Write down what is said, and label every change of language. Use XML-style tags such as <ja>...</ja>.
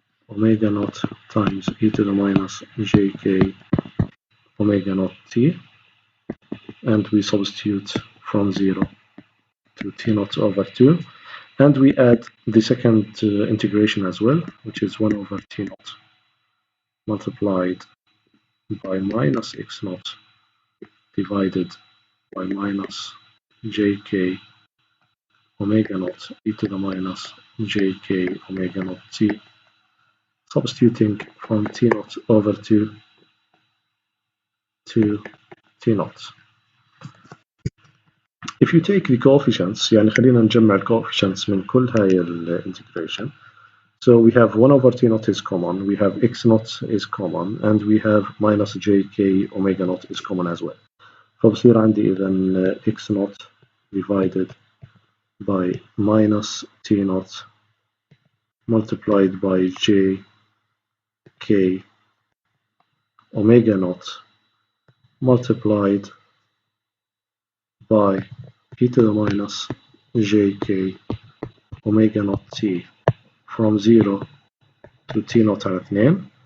<en>omega naught times e to the minus jk omega naught t, and we substitute from 0 to t naught over 2, and we add the second integration as well, which is 1 over t naught multiplied by minus x naught divided by minus jk omega naught e to the minus jk omega naught t, substituting from t naught over 2 to t naught. If you take the coefficients،</en> <ar>يعني خلينا نجمع الcoefficients من كل هاي الانتجريشن.</ar> <en>So we have 1 over t naught is common, we have x naught is common, and we have minus jk omega naught is common as well.</en> <ar>فبصير عندي إذا</ar> <en>x naught divided by minus t naught multiplied by jk omega naught multiplied by e to the minus jk omega naught t from 0 to t naught على 2.</en>